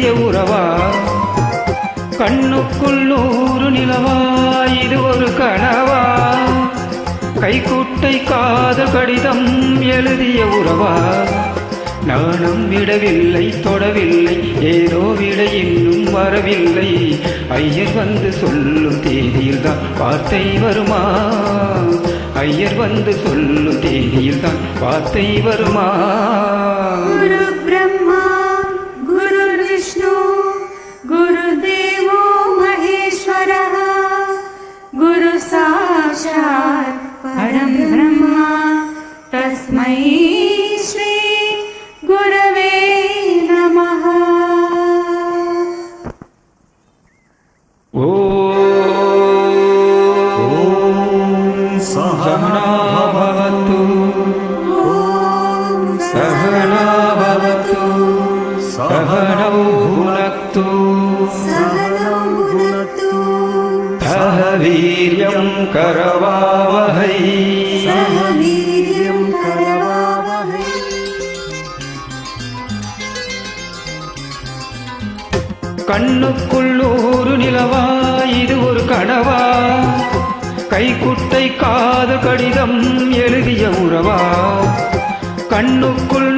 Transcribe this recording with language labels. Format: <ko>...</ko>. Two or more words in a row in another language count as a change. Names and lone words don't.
<ta>உறவா கண்ணுக்குள் நூறு நிலவா இது ஒரு கனவா கைக்குட்டை காத கடிதம் எழுதிய உறவா நானும் விடவில்லை தொடவில்லை ஏதோ விட இன்னும் வரவில்லை ஐயர் வந்து சொல்லும் தேதியில்தான் வார்த்தை வருமா ஐயர் வந்து சொல்லும் தேதியில்தான் வார்த்தை வருமா</ta> <sa>गुरु ब्रह्मा गुरु विष्णु गुरु देवो महेश्वरः गुरु साक्षात् परं ब्रह्म तस्मै श्री गुरवे नमः सहना भवतु सहना भवतु सहनौ भुनक्तु सह वीर्यं करवावहै</sa> <ta>கண்ணுக்குள் நூறு நிலவா இது ஒரு கனவா கைக்குட்டை காத கடிதம் எழுதிய உறவா கண்ணுக்குள்</ta>